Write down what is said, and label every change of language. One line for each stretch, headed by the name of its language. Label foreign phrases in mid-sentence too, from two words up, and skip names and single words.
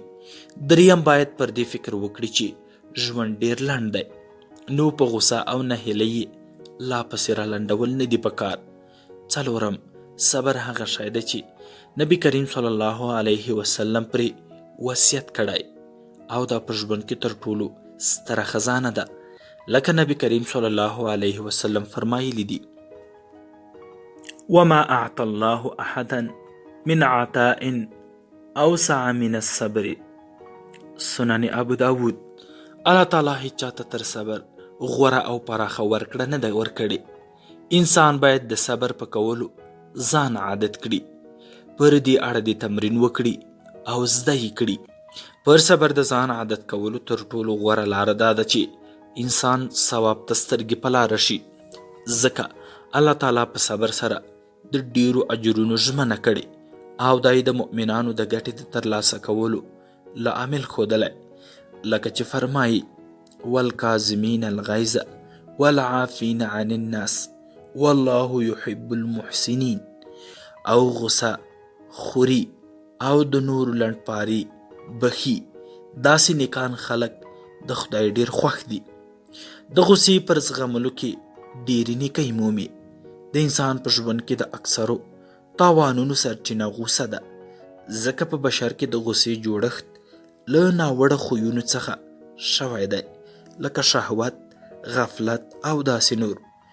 Pashto: دریم باید پر دې فکر وکړي چې ژوند ډیر لنډ دی، نو په غوسه او نهیلۍ لا پسې را لنډول نه دي پکار. څلورم، صبر هغه شی دی چې نبی کریم
Arabic: صلی الله علیه وسلم
Pashto: پرې وصیت کړی او دا په ژوند کې تر ټولو ستره خزانه ده، لکه نبی کریم
Arabic: صلی الله علیه وسلم
Pashto: فرمایلی دي:
Arabic: وما اعطى الله احدا من عطاء اوسع من الصبر.
Pashto: سنن ابو داود. الله تعالی هیڅ چاته تر صبر غوره او پراخه ورکړه نه ده ورکړې. انسان باید د صبر په کولو ځان عادت کړي، پر دې اړه دې تمرین وکړي او زده یې کړي. پر صبر د ځان عادت کولو تر ټولو غوره لاره دا ده چې انسان ثواب ته سترګې په لاره شي، ځکه الله تعالی په صبر سره د ډیرو اجرونو ژمنه کړې او دا یې د مؤمنانو د ګټې د ترلاسه کولو لامل ښودلی، لکه چې فرمایي:
Arabic: والکاظمین الغیظ والعافین عن الناس والله يحب المحسنین.
Pashto: او غصه خوري او د نورو لنډپاري بخي، داسې نیکان خلک د خدای ډیر خوښ دي. د غصې پر زغملو کې ډیرې نیکۍ مومي. د انسان په ژوند کې د اکثرو تاوانونو سرچینه غوسه ده، ځکه په بشر کې د غصې جوړښت له ناوړه خویونو څخه شوی دی، لکه شهوت، غفلت او داسې نور.